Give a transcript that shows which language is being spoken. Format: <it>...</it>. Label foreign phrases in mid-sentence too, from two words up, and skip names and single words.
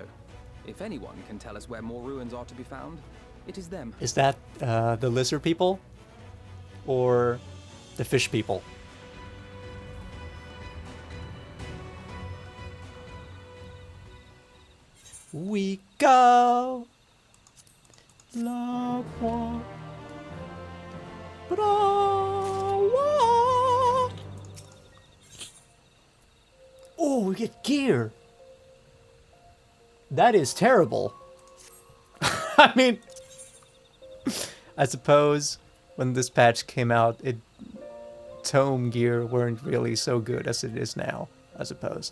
<en>If anyone can tell us where more ruins are to be found, it is them. Is that the lizard people? Or the fish people? We go. La wa. Oh, we get gear. That is terrible. I mean, I suppose when this patch came out, tome gear weren't really so good as it is now, I suppose.</en>